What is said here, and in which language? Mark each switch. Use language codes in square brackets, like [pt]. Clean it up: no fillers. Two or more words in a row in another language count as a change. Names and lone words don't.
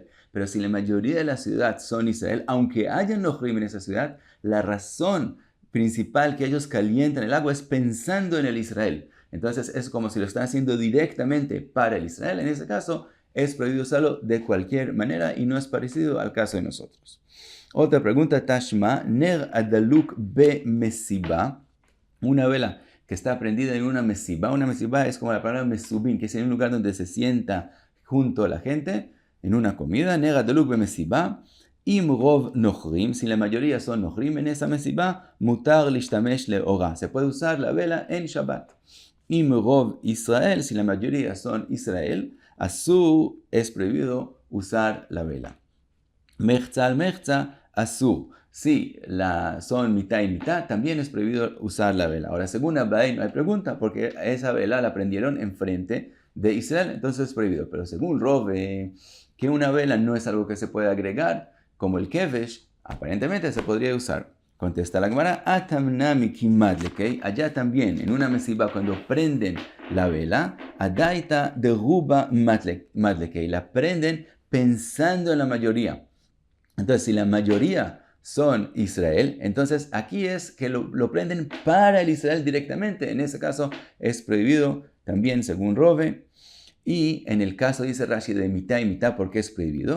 [es] Pero si la mayoría de la ciudad son Israel, aunque haya nochrim en esa ciudad, la razón principal que ellos calientan el agua es pensando en el Israel. Entonces es como si lo están haciendo directamente para el Israel. En ese caso es prohibido usarlo de cualquier manera y no es parecido al caso de nosotros. Otra pregunta, [he] תא שמע נר דלוק במסיבה, [es] una vela que está prendida en una mesibá. Una mesibá es como la palabra mesubín, que es en un lugar donde se sienta junto a la gente, en una comida. [he] נר דלוק במסיבה אם רוב נכרים, [es] si la mayoría son nochrim en esa mesibá, [he] מותר להשתמש לאורה. [es] Se puede usar la vela en Shabbat. [he] אם רוב ישראל, [es] si la mayoría son Israel, asur, es prohibido usar la vela. [he] מחצה על מחצה אסור. [es] Si son mitad y mitad, también es prohibido usar la vela. Ahora, según Abaye, no hay pregunta, porque esa vela la prendieron enfrente de Israel, entonces es prohibido. Pero según Rove, que una vela no es algo que se puede agregar, como el kevesh, aparentemente se podría usar. Contesta la Gemara, [arc] התם נמי כי מדלקי, [es] allá también, en una mesibá, cuando prenden la vela, [arc] אדעתא דרובא מדלקי, [es] la prenden pensando en la mayoría. Entonces, si la mayoría son Israel, entonces aquí es que lo prenden para el Israel directamente. En ese caso es prohibido también según Rove. Y en el caso, dice Rashi, de mitad y mitad, ¿por qué es prohibido?